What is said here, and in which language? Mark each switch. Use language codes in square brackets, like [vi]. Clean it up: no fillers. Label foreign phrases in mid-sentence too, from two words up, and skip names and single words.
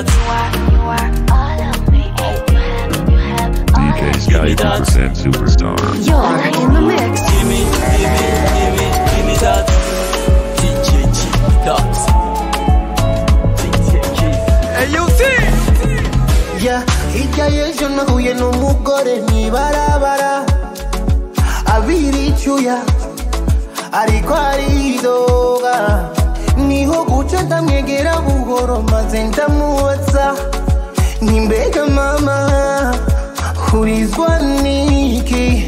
[en] You are all of me. You have all I DJ need. Skypy presents Superstar. You're in the mix. Give me that. DJ G Dubs. Hey, you see? Yeah, [rn] hirya y'ejo nahuye n'umugore mw'ibarabara abira icyuya ariko aridoga, niho guca ndamwegera buhoro maze ndamubaza nti mbega mama urizwa niki?